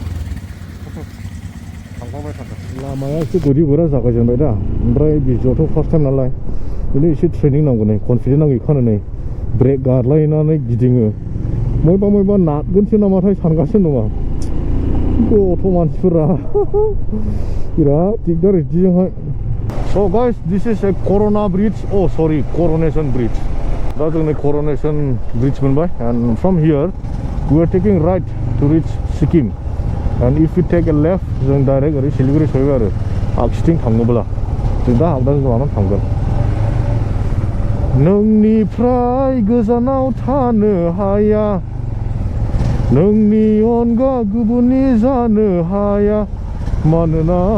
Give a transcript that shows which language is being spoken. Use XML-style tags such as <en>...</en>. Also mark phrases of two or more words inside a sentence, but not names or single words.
<brx>थांबाय थादों लामाया एसे गोरि गोरा जागायजेनबाय दा ओमफ्राय बिजौआथ'</brx> <en>first time</en> <brx>नालाय बेनो एसे ट्रेनिं नांगौ नै कनफिडेन्ट नांगौ खानो नै ब्रेक गारलायनानै गिदिङो मयबा नारगोनसो नामाथाय सानगासिनो दङ गथ' मानसिफोरा बिराद दिगदार बिदिजोंहाय</brx> <en>So guys, this is a Corona Bridge. Oh sorry, Coronation Bridge.</en> <brx>दा जों नै Coronation Bridge मोनबाय</brx> <en>and from here we are taking right to reach Sikkim and if we take a left</en> <brx>जों डाइरेक्ट ओरै सिलिगुरि सहैबाय आरो आगसिथिं थाङोब्ला जों दा आगदा लानानै थांगोन नोंनिफ्राय गोजानाव थानो हाया नोंनि अनगा गुबुननि जानो हाया मानोना</brx>